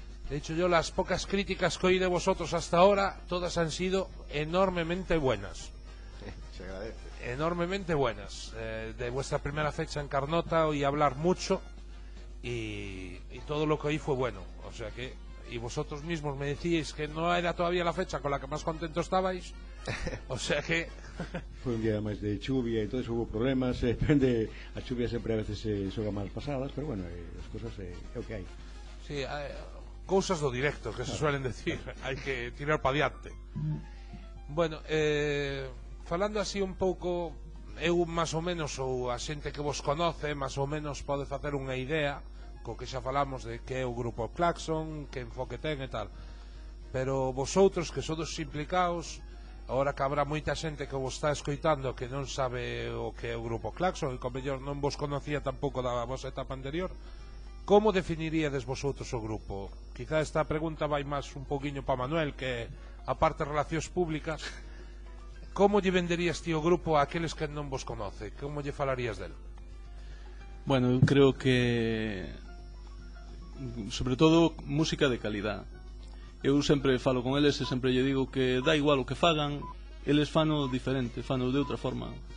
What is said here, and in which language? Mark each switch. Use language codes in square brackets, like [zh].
[es] De hecho, yo las pocas críticas que oí de vosotros hasta ahora, todas han sido enormemente buenas. Se agradece. Enormemente buenas. De vuestra primera fecha en Carnota oí hablar mucho y todo lo que oí fue bueno. O sea que, y vosotros mismos me decíais que no era todavía la fecha con la que más contentos estabais. O sea que... [gl] Foi un día máis de chuvia e todo eso, hubo problemas, depende, a chuvia sempre a veces xoga mal pasadas, pero bueno, as cosas é o que hai. Sí, cousas do directo, [es] que se suelen decir, [gl] hai que tirar pa diante. Bueno, falando así un pouco, eu máis ou menos, ou a xente que vos conoce, máis ou menos pode facer unha idea, co que xa falamos de que é o grupo Claxon, que enfoque ten e tal. Pero vosotros, que sodes implicados, agora que habrá moita xente que vos está escoitando que non sabe o que é o grupo Claxon, e que ao mellor non vos conocía tampouco da vosa etapa anterior, como definiríades vosotros o grupo? Quizá esta pregunta vai máis un poquinho para Manuel, que aparte de relacións públicas, como lle venderías ti o grupo a aqueles que non vos conoce? Como lle falarías del? Bueno, eu creo que sobre todo música de calidad. Eu sempre falo con eles e sempre lle digo que dá igual o que fagan, eles fano diferente, fano de outra forma.